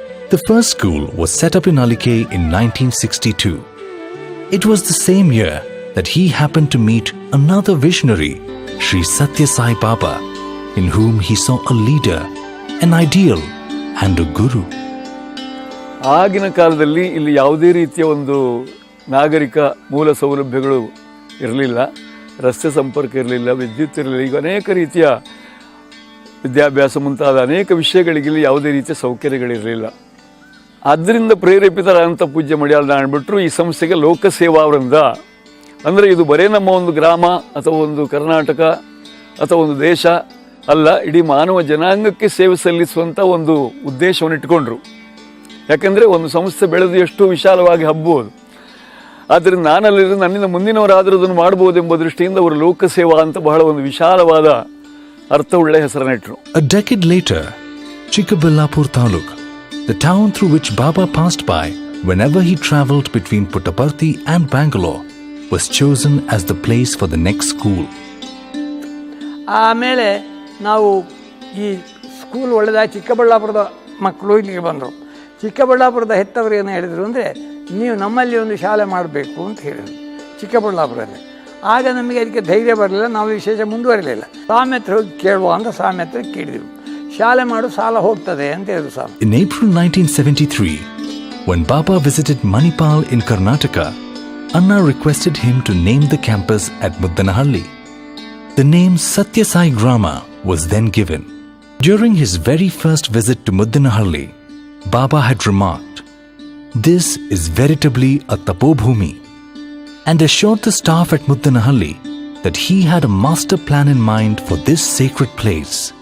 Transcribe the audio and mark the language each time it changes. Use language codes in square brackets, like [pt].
[en] The first school was set up in Alike in 1962. It was the same year that he happened to meet another visionary, Sri Sathya Sai Baba, in whom he saw a leader, an ideal and a guru. [kn] ಆಗಿನ ಕಾಲದಲ್ಲಿ ಇಲ್ಲಿ ಯಾವುದೇ ರೀತಿಯ ಒಂದು ನಾಗರಿಕ ಮೂಲ ಸೌಲಭ್ಯಗಳು ಇರಲಿಲ್ಲ, ರಸ್ತೆ ಸಂಪರ್ಕ ಇರಲಿಲ್ಲ, ವಿದ್ಯುತ್ ಇರಲಿಲ್ಲ. ಈಗ ಅನೇಕ ರೀತಿಯ ವಿದ್ಯಾಭ್ಯಾಸ ಮುಂತಾದ ಅನೇಕ ವಿಷಯಗಳಿಗೆ ಇಲ್ಲಿ ಯಾವುದೇ ರೀತಿಯ ಸೌಕರ್ಯಗಳಿರಲಿಲ್ಲ. ಆದ್ದರಿಂದ ಪ್ರೇರೇಪಿತರಾದಂಥ ಪೂಜ್ಯ ಮಡ್ಯಾಳ್ ನಾರಾಯಣ ಭಟ್ರು ಈ ಸಂಸ್ಥೆಗೆ ಲೋಕ ಸೇವಾ ವೃಂದ, ಅಂದರೆ ಇದು ಬರೇ ನಮ್ಮ ಒಂದು ಗ್ರಾಮ ಅಥವಾ ಒಂದು ಕರ್ನಾಟಕ ಅಥವಾ ಒಂದು ದೇಶ ಅಲ್ಲ, ಇಡೀ ಮಾನವ ಜನಾಂಗಕ್ಕೆ ಸೇವೆ ಸಲ್ಲಿಸುವಂಥ ಒಂದು ಉದ್ದೇಶವನ್ನು ಇಟ್ಕೊಂಡ್ರು. ಯಾಕೆಂದರೆ ಒಂದು ಸಂಸ್ಥೆ ಬೆಳೆದು ಎಷ್ಟು ವಿಶಾಲವಾಗಿ ಹಬ್ಬಬಹುದು. ಆದ್ದರಿಂದ ನಾನಲ್ಲಿருந்து ನನ್ನಿಂದ ಮುಂದಿನವರಾದರೂ ಅದನ್ನು ಮಾಡ್ಬೋದು ಎಂಬ ದೃಷ್ಟಿಯಿಂದ ಅವರು ಲೋಕ ಸೇವಾ ಅಂತ ಬಹಳ ಒಂದು ವಿಶಾಲವಾದ ಅರ್ಥವುಳ್ಳ ಹೆಸರನ್ನಿಟ್ಟರು. [en] A decade later, Chikkaballapur Taluk, the town through which Baba passed by whenever he travelled between Puttaparthi and Bangalore, was chosen as the place for the next school. [kn] ಆಮೇಲೆ ನಾವು ಈ ಸ್ಕೂಲ್ ಒಳ್ಳೆದಾಗಿ ಚಿಕ್ಕಬಳ್ಳಾಪುರದ ಮಕ್ಕಳು ಇಲ್ಲಿಗೆ ಬಂದರು. ಚಿಕ್ಕಬಳ್ಳಾಪುರದ ಹೆತ್ತವರು ಏನು ಹೇಳಿದರು ಅಂದರೆ, ನೀವು ನಮ್ಮಲ್ಲಿ ಒಂದು ಶಾಲೆ ಮಾಡಬೇಕು ಅಂತ ಹೇಳಿದರು ಚಿಕ್ಕಬಳ್ಳಾಪುರದಲ್ಲಿ. ಆಗ ನಮಗೆ ಅದಕ್ಕೆ ಧೈರ್ಯ ಬರಲಿಲ್ಲ, ನಾವು ವಿಶೇಷ ಮುಂದುವರಿಲಿಲ್ಲ. ಸ್ವಾಮಿ ಹತ್ರ ಹೋಗಿ ಕೇಳುವ ಅಂತ ಸ್ವಾಮಿ ಹತ್ರ ಕೇಳಿದೆವು. ಶಾಲೆ ಮಾಡು, ಸಾಲ ಹೋಗ್ತದೆ ಅಂತ ಹೇಳಿದ್ರು ಸ್ವಾಮಿ. [en] In April 1973, when Baba visited Manipal in Karnataka, Anna requested him to name the campus at Muddanahalli. The name Sathya Sai Grama was then given. During his very first visit to Muddanahalli, Baba had remarked, "This is veritably a tapobhumi," and assured the staff at Muddanahalli that he had a master plan in mind for this sacred place.